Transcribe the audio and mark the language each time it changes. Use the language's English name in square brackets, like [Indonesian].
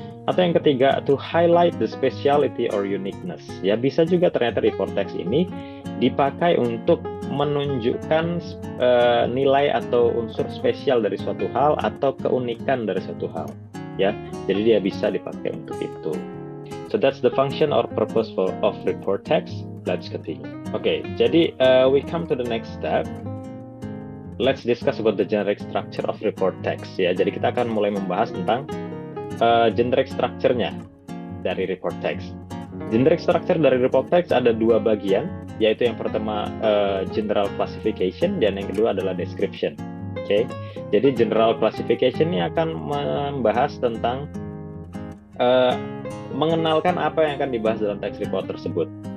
[Indonesian] Atau yang ketiga, [English] to highlight the speciality or uniqueness. [Indonesian] Ya, bisa juga ternyata report text ini dipakai untuk menunjukkan nilai atau unsur spesial dari suatu hal atau keunikan dari suatu hal. Ya, jadi dia bisa dipakai untuk itu. [English] So that's the function or purpose of report text. Let's continue. [Indonesian] Oke, jadi [English] we come to the next step. Let's discuss about the generic structure of report text. [Indonesian] Ya, jadi kita akan mulai membahas tentang generic structure-nya dari report text. Generic structure dari report text ada dua bagian, yaitu yang pertama general classification dan yang kedua adalah description. Oke, jadi general classification ini akan membahas tentang mengenalkan apa yang akan dibahas dalam text report tersebut.